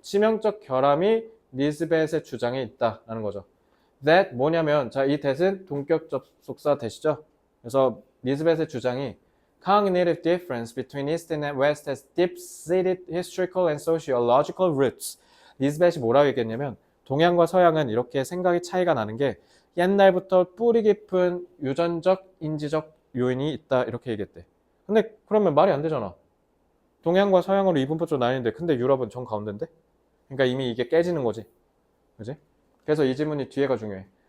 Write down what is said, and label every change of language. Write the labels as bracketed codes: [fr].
[ko] 치명적 결함이 니스벳의 주장에 있다라는 거죠. that 뭐냐면 자, 이 that은 동격 접속사 that이죠. 그래서 니스벳의 주장이 [en] cognitive difference between East and West has deep-seated historical and sociological roots. [ko] 니스벳이 뭐라고 얘기했냐면 동양과 서양은 이렇게 생각의 차이가 나는 게 옛날부터 뿌리 깊은 유전적, 인지적 요인이 있다 이렇게 얘기했대. 근데 그러면 말이 안 되잖아. 동양과 서양으로 이분법적으로 나뉘는데 근데 유럽은 정가운데인데? 그러니까 이미 이게 깨지는 거지. 그지? 그래서 이 질문이 뒤에가 중요해.